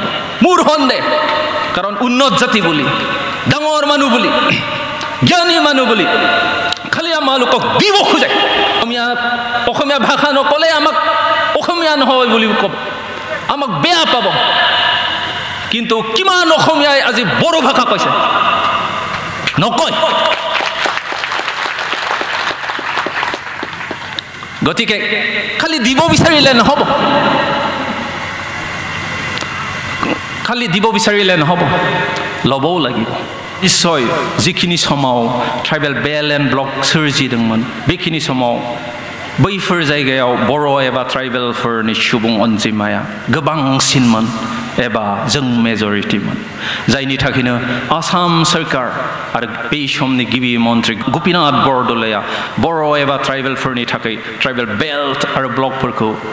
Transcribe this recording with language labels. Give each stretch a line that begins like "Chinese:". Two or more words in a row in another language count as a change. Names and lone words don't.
Assamese: মোৰ সন্দেহ কাৰণ উন্নত জাতি বুলি ডাঙৰ মানুহ বুলি জ্ঞানী মানুহ বুলি খালি আমালোকক দিব খোজে অসমীয়া ভাষা নকলে আমাক অসমীয়া নহয় বুলি ক'ব আমাক বেয়া পাব কিন্তু কিমান অসমীয়াই আজি বড়ো ভাষা কৈছে নকয় গতিকে খালি দিব বিচাৰিলে নহ'ব ল'বও লাগিব নিশ্চয় যিখিনি
Bodo: समाव
English: tribal bel and block
Bodo: सोरजिदोंमोन बेखिनि समाव बैफोर जायगायाव बर' एबा ट्राइबेलफोरनि सुबुं अनजिमाया गोबांसिनमोन एबा जों मेजरिटिमोन जायनि थाखायनो आसाम सरकार आरो बै समनि गिबि मन्त्रि गोपीनाथ बरदलैया बर' एबा ट्राइबेलफोरनि थाखाय
English: tribal belt
Bodo: आरो ब्लकफोरखौ